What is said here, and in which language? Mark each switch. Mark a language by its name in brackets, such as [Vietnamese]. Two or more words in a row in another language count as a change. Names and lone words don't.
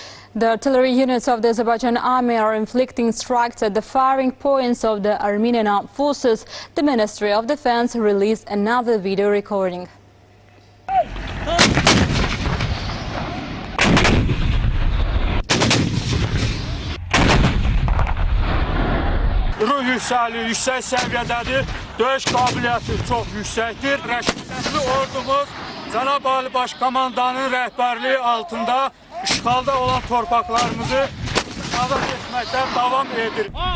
[English] The artillery units of the Azerbaijan army are inflicting strikes at the firing points of the Armenian armed forces. The Ministry of Defense released another video recording. [Azerbaijani] Ruh yüksəliyi yüksək səviyyədədir, döyüş qabiliyyəti çox yüksəkdir. Rəsmi ordumuz Cənab Ali Başkomandanın rəhbərliyi altında işğalda olan torpaqlarımızı azad etməkdə davam edir.